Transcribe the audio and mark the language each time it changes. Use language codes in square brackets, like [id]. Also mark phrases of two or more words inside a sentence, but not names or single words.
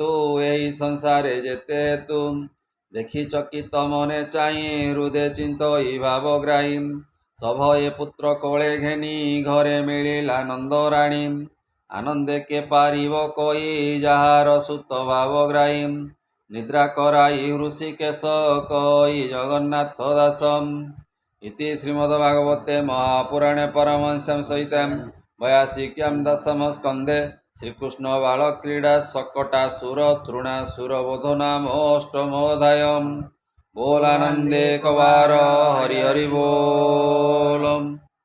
[or] ଏହି ସଂସାରେ ଯେତେ ହେତୁ ଦେଖି ଚକିତ ମନେ ଚାହିଁ ହୃଦେ ଚିନ୍ତଇ ଭାବଗ୍ରାହୀ ସଭଏ ପୁତ୍ର କୋଳେ ଘେନି ଘରେ ମିଳିଲା ନନ୍ଦରାଣୀ ଆନନ୍ଦେ କେ ପାରିବ କହି ଯାହାର ସୁତ ଭାବଗ୍ରାହୀ ନିଦ୍ରା କରାଇ ହୃଷିକେଶ କହି ଜଗନ୍ନାଥ ଦାସ [sa] इति श्रीमद्भागवते महापुराणे परमहंस्यां सहितं 82 दशमस्कन्धे श्रीकृष्ण बालक्रीडा शकटासुर तृणासुरवधो नाम अष्टमोऽध्यायः। बोलानन्दे कवार हरि हरि बोल।